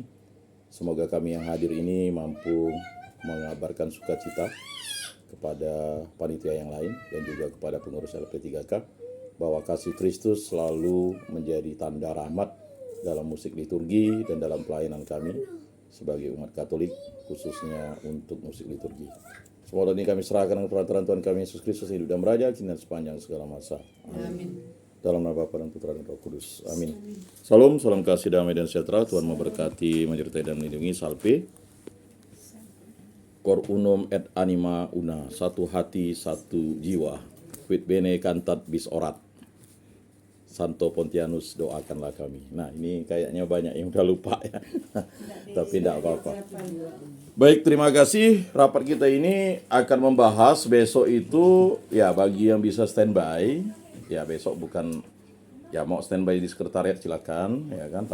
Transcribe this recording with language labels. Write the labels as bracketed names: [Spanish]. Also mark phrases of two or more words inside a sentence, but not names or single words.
[Indonesian] Semoga kami yang hadir ini mampu mengabarkan sukacita kepada panitia yang lain dan juga kepada pengurus LP3K, bahwa kasih Kristus selalu menjadi tanda rahmat dalam musik liturgi dan dalam pelayanan kami sebagai umat Katolik, khususnya untuk musik liturgi. Semua ini kami serahkan kepada perantaraan Tuhan kami Yesus Kristus, hidup dan beraja kini dan sepanjang segala masa. Amin. Dalam nama Bapa dan Putra dan Roh Kudus. Amin. Salam, salam kasih, damai dan sejahtera. Tuhan memberkati, menyertai dan melindungi. [Latin] Salve. Cor unum et anima una, [Indonesian] satu hati, satu jiwa. [Latin] Quid bene cantat bis orat. [Indonesian] Santo Pontianus, doakanlah kami. Nah, ini kayaknya banyak yang udah lupa ya. Tapi tidak apa-apa. Baik, terima kasih. Rapat kita ini akan membahas besok itu, ya bagi yang bisa standby, ya besok bukan, ya mau standby di sekretariat silakan, ya kan.